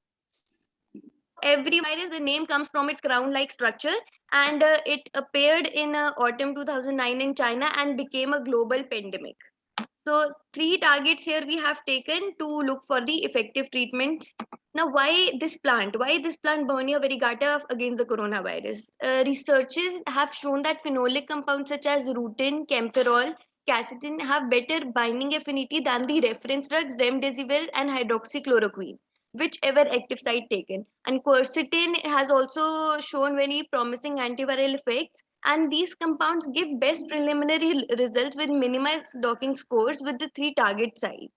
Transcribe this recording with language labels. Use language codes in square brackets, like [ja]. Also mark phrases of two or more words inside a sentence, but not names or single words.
[en] Every virus, the name comes from its crown-like structure, and it appeared in autumn 2009 in China and became a global pandemic. So three targets here we have taken to look for the effective treatments. Now, why this plant? Why this plant Borneo variegata against the coronavirus? Researchers have shown that phenolic compounds such as rutin, camphorol, quercetin have better binding affinity than the reference drugs remdesivir and hydroxychloroquine, whichever active site taken. And quercetin has also shown very promising antiviral effects, and these compounds give best preliminary results with minimized docking scores with the three target sites.